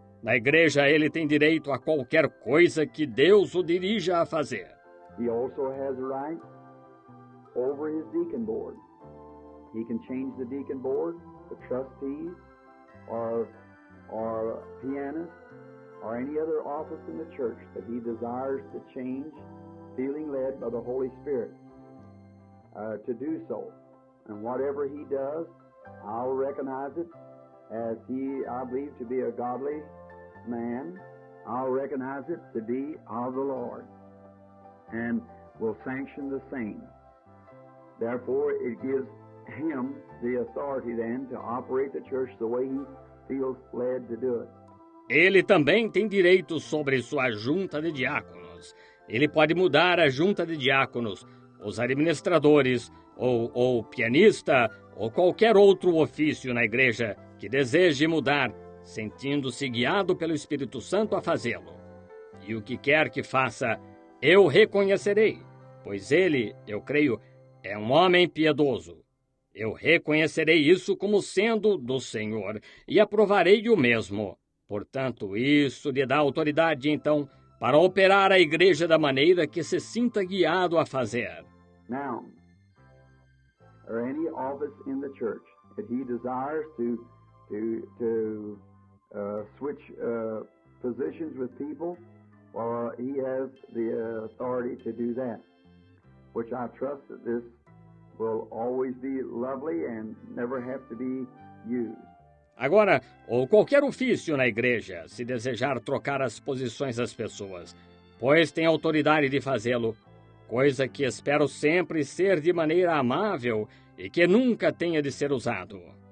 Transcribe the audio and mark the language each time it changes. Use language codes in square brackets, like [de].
[pt] Na igreja, ele tem direito a qualquer coisa que Deus o dirija a fazer. [en] He also has a right over his deacon board. He can change the deacon board, the trustees, or pianists, or any other office in the church that he desires to change, feeling led by the Holy Spirit to do so. And whatever he does, I'll recognize it as he, I believe, to be a godly man. I'll recognize it to be of the Lord and will sanction the same. Therefore, it gives him the authority then to operate the church the way he feels led to do it. [pt] Ele também tem direito sobre sua junta de diáconos. Ele pode mudar a junta de diáconos, os administradores, ou pianista, ou qualquer outro ofício na igreja que deseje mudar, sentindo-se guiado pelo Espírito Santo a fazê-lo. E o que quer que faça, eu reconhecerei, pois ele, eu creio, é um homem piedoso. Eu reconhecerei isso como sendo do Senhor e aprovarei o mesmo. Portanto, isso lhe dá autoridade, então, para operar a igreja da maneira que se sinta guiado a fazer. [en] Now, or any office in the church that he desires to switch positions with people, or he has the authority to do that, which I trust that this will always be lovely and never have to be used. [pt] Agora, ou qualquer ofício na igreja, se desejar trocar as posições das pessoas, pois tem autoridade de fazê-lo, coisa que espero sempre ser de maneira amável e que nunca tenha de ser usado.